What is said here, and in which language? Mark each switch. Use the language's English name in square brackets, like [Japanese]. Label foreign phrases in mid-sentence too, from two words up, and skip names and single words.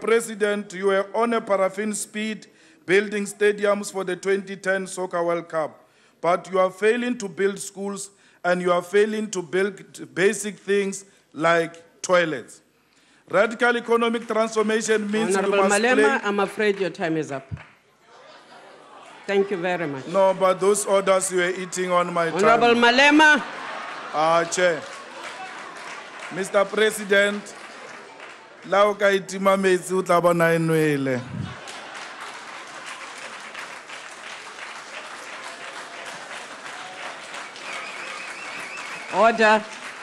[English] President, you were on a paraffin speed building stadiums for the 2010 Soccer World Cup, but you are failing to build schools and you are failing to build basic things like toilets. Radical economic transformation means Honorable Malema, I'm afraid your time is up. Thank you very much. No, but those orders you were eating on my time. Honorable Malema. Chair. Mr. President, [Northern Sotho] la o ka itima metsi o tla bona e nwele. [English] Order.